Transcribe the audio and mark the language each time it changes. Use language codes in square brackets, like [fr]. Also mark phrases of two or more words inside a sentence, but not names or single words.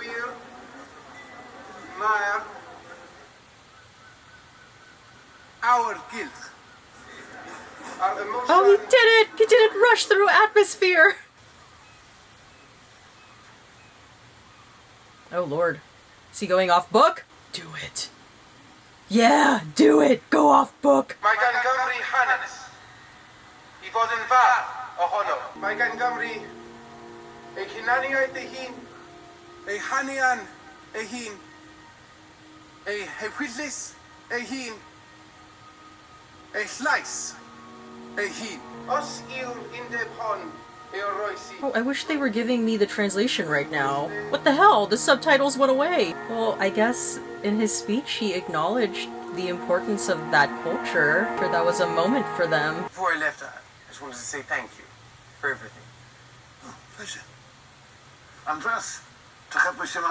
[en] Our guilt. Oh, he did it! He didn't rush through atmosphere! Oh lord. Is he going off book? Do it. Yeah, do it! Go off book! [cy] Mae gan Gymru hanes I fod yn far ohono. Mae gan Gymru ei hunaniaeth ei hun, Ei hanian, ei hun. Ei hewyllis, ei hun. Ei llais, ei hun. os yw'r undeb hon ei oroesi. [en] Oh, I wish they were giving me the translation right now. What the hell? The subtitles went away! Well, I guess in his speech he acknowledged the importance of that culture, for that was a moment for them. Before I left, I just wanted to say thank you for everything. Oh, pleasure. Andras, Tachapwys yma.